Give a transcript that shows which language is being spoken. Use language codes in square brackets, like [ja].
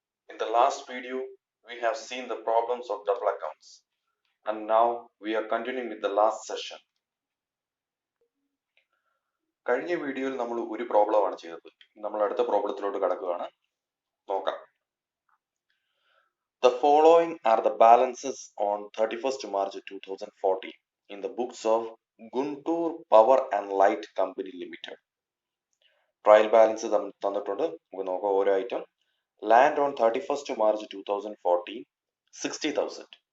[en] In the last video, we have seen the problems of double accounts, and now we are continuing with the last session. [ml] കഴിഞ്ഞ വീഡിയോയിൽ നമ്മൾ ഒരു പ്രോബ്ലമാണ് ചെയ്തത്. നമ്മൾ അടുത്ത പ്രോബ്ലത്തിലോട്ട് കടക്കുകയാണ്. നോക്കാം. [en] The following are the balances on 31st March 2014 in the books of Guntur Power and Light Company Limited. [ml] Trial balance തന്നിട്ടുണ്ട്. നമുക്ക് നോക്കാം ഓരോ item. [en] Land on 31st March 2014, 60,000.